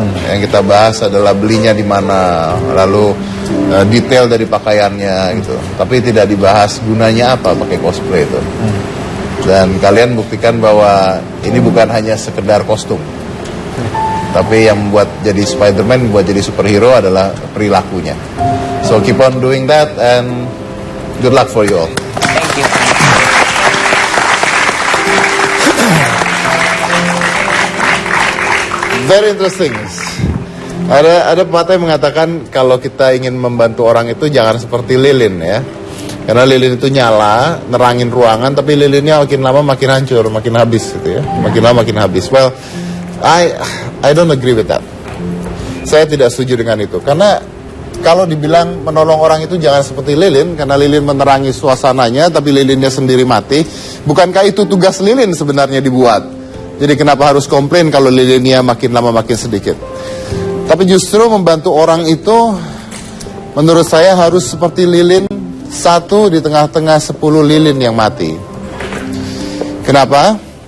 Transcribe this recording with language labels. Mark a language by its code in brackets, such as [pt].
[id] Yang kita bahas adalah belinya di mana, lalu detail dari pakaiannya gitu. Tapi tidak dibahas gunanya apa pakai cosplay itu. Dan kalian buktikan bahwa ini bukan hanya sekedar kostum. Tapi yang membuat jadi Spider-Man, membuat jadi superhero adalah perilakunya. [en] So keep on doing that and good luck for you all. Thank you. Very interesting. [id] Ada pepatah yang mengatakan kalau kita ingin membantu orang itu jangan seperti lilin ya. Karena lilin itu nyala, nerangin ruangan, tapi lilinnya makin lama makin hancur, makin habis gitu ya. Makin lama makin habis. [en] Well, I don't agree with that. [id] Saya tidak setuju dengan itu. Karena kalau dibilang menolong orang itu jangan seperti lilin, karena lilin menerangi suasananya, tapi lilinnya sendiri mati. Bukankah itu tugas lilin sebenarnya dibuat? Jadi kenapa harus komplain kalau lilinnya makin lama makin sedikit? Tapi justru membantu orang itu, menurut saya harus seperti lilin satu di tengah-tengah 10 lilin yang mati. Kenapa?